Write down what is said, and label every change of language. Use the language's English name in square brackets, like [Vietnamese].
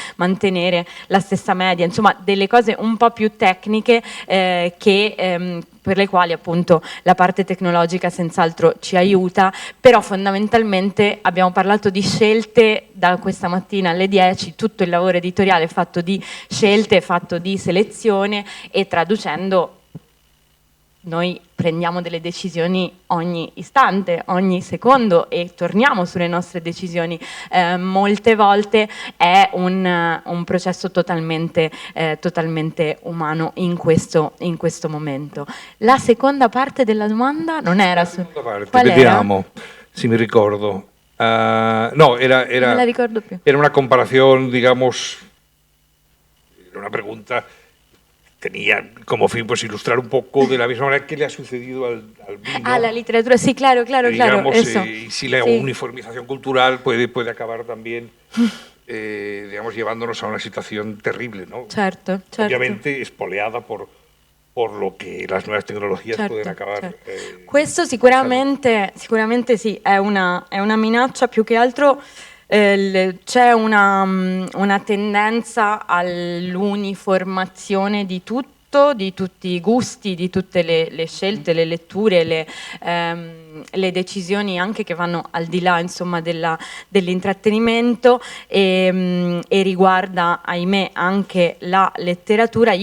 [Italian] mantenere la stessa media, insomma delle cose un po' più tecniche per le quali appunto la parte tecnologica senz'altro ci aiuta, però fondamentalmente abbiamo parlato di scelte da questa mattina alle 10, tutto il lavoro editoriale è fatto di scelte, è fatto di selezione, e traducendo noi prendiamo delle decisioni ogni istante, ogni secondo, e torniamo sulle nostre decisioni. Molte volte è un processo totalmente umano in questo momento. La seconda parte della domanda non era su... Vediamo se mi ricordo. No, era, non la ricordo più. [Spanish] Era una comparación, digamos, era una pregunta... tenía como fin pues ilustrar un poco de la misma manera que le ha sucedido al vino. A la literatura, sí, claro, digamos, eso. Y si la uniformización cultural puede acabar también, digamos, llevándonos a una situación terrible, ¿no? [Italian] Certo. Ovviamente [Spanish] espoleada por lo que las nuevas tecnologías pueden acabar. [Italian] Questo sicuramente sì, è una minaccia. Più che altro c'è una tendenza all'uniformazione di tutto, di tutti i gusti, di tutte le scelte, le letture, le decisioni anche che vanno al di là, insomma, dell'intrattenimento, e riguarda, ahimè, anche la letteratura.